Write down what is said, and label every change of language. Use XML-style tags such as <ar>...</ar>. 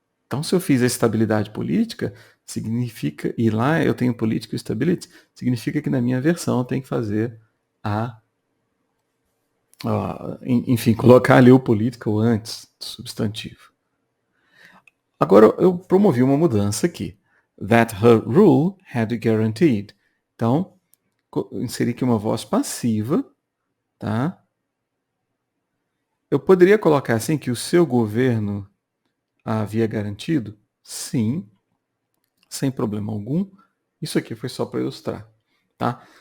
<pt>Então, se eu fiz a estabilidade política, significa, e lá eu tenho political stability, significa que na minha versão eu tenho que fazer enfim, colocar ali o political antes do substantivo. Agora eu promovi uma mudança aqui.</pt> <en>That her rule had guaranteed.</en> <pt>Então, inseri aqui uma voz passiva, tá? Eu poderia colocar assim que o seu governo havia garantido? Sim, sem problema algum. Isso aqui foi só para ilustrar, tá?</pt>